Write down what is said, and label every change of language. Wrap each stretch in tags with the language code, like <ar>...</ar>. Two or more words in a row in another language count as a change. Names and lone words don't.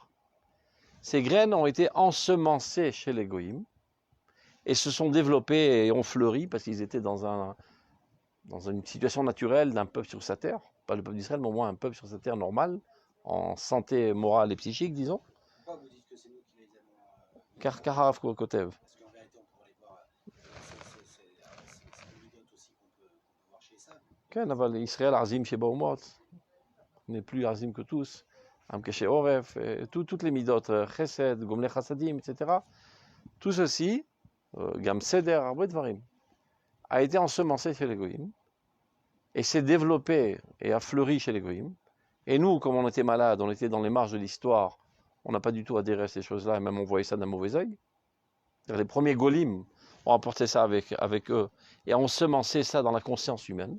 <fr>Ces graines ont été ensemencées chez les goïms et se sont développées et ont fleuri parce qu'ils étaient dans une situation naturelle d'un peuple sur sa terre, pas le peuple d'Israël, mais au moins un peuple sur sa terre normale, en santé morale et psychique, disons. Pourquoi vous dites que c'est nous qui les avons Car Karav Kotev. Parce qu'en réalité, on pourrait les voir. C'est des méthodes aussi qu'on peut voir chez ça.</fr> <he>כן, אבל ישראל עזים שבאומות,</he> <fr>n'est plus עזים que tous,</fr> <he>עם קשה עורף,</he> <fr>toutes les midot,</fr> <he>חסד, גומלי חסדים,</he> <fr>etc. Tout ceci,</fr> <he>גם סדר, הרבה דברים,</he> <fr>a été ensemencé chez les goïms, et s'est développé et a fleuri chez les goïms. Et nous, comme on était malades, on était dans les marges de l'histoire, on n'a pas du tout adhéré à ces choses-là, et même on voyait ça d'un mauvais œil. Les premiers golim ont apporté ça avec eux, et ont ensemencé ça dans la conscience humaine.</fr>